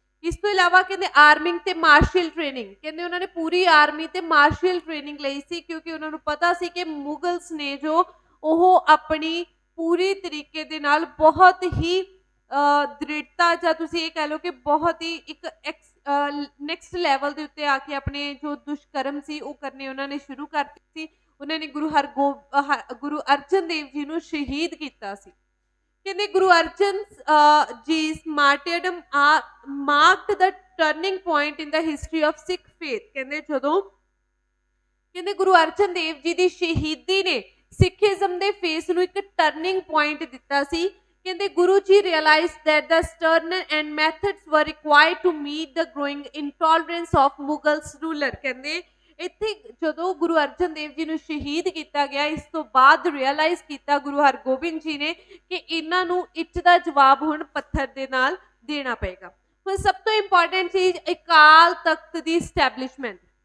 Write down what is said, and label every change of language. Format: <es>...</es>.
<pa>ਇਸ ਤੋਂ ਇਲਾਵਾ ਕਹਿੰਦੇ ਆਰਮਿੰਗ ਤੇ ਮਾਰਸ਼ਲ ਟ੍ਰੇਨਿੰਗ, ਕਹਿੰਦੇ ਉਹਨਾਂ ਨੇ ਪੂਰੀ ਆਰਮੀ ਤੇ ਮਾਰਸ਼ਲ ਟ੍ਰੇਨਿੰਗ ਲਈ ਸੀ, ਕਿਉਂਕਿ ਉਹਨਾਂ ਨੂੰ ਪਤਾ ਸੀ ਕਿ ਮੁਗਲਸ ਨੇ ਜੋ ਉਹ ਆਪਣੀ ਪੂਰੀ ਤਰੀਕੇ ਦੇ ਨਾਲ ਬਹੁਤ ਹੀ ਦ੍ਰਿੜਤਾ, ਜਾਂ ਤੁਸੀਂ ਇਹ ਕਹਿ ਲਓ ਕਿ ਬਹੁਤ ਹੀ ਇੱਕ ਨੈਕਸਟ ਲੈਵਲ ਦੇ ਉੱਤੇ ਆ ਕੇ ਆਪਣੇ ਜੋ ਦੁਸ਼ਕਰਮ ਸੀ ਉਹ ਕਰਨੇ ਉਹਨਾਂ ਨੇ ਸ਼ੁਰੂ ਕਰ ਦਿੱਤੇ ਸੀ। ਉਹਨਾਂ ਨੇ ਗੁਰੂ ਅਰਜਨ ਦੇਵ ਜੀ ਨੂੰ ਸ਼ਹੀਦ ਕੀਤਾ ਸੀ। ਕਹਿੰਦੇ</pa> <en>Guru Arjan ji's martyrdom marked the turning point in the history of Sikh faith।</en> <pa>ਕਹਿੰਦੇ ਜਦੋਂ ਕਹਿੰਦੇ ਗੁਰੂ ਅਰਜਨ ਦੇਵ ਜੀ ਦੀ ਸ਼ਹੀਦੀ ਨੇ ਸਿੱਖੀਜ਼ਮ ਦੇ ਫੇਸ ਨੂੰ ਇੱਕ ਟਰਨਿੰਗ ਪੁਆਇੰਟ ਦਿੱਤਾ ਸੀ। ਕਹਿੰਦੇ</pa> <en>Guru ji realized that the stern and methods were required to meet the growing intolerance of Mughals ruler।</en> <pa>ਕਹਿੰਦੇ ਇੱਥੇ ਜਦੋਂ ਗੁਰੂ ਅਰਜਨ ਦੇਵ ਜੀ ਨੂੰ ਸ਼ਹੀਦ ਕੀਤਾ ਗਿਆ, ਇਸ ਤੋਂ ਬਾਅਦ ਰਿਅਲਾਈਜ਼ ਕੀਤਾ ਗੁਰੂ ਹਰਗੋਬਿੰਦ ਜੀ ਨੇ ਕਿ ਇਹਨਾਂ ਨੂੰ ਇੱਟ ਦਾ ਜਵਾਬ ਹੁਣ ਪੱਥਰ ਦੇ ਨਾਲ ਦੇਣਾ ਪਏਗਾ। ਹੁਣ ਸਭ ਤੋਂ ਇੰਪੋਰਟੈਂਟ ਚੀਜ਼ ਅਕਾਲ ਤਖਤ ਦੀ ਸਟੈਬਲਿਸ਼ਮੈਂਟ।</pa>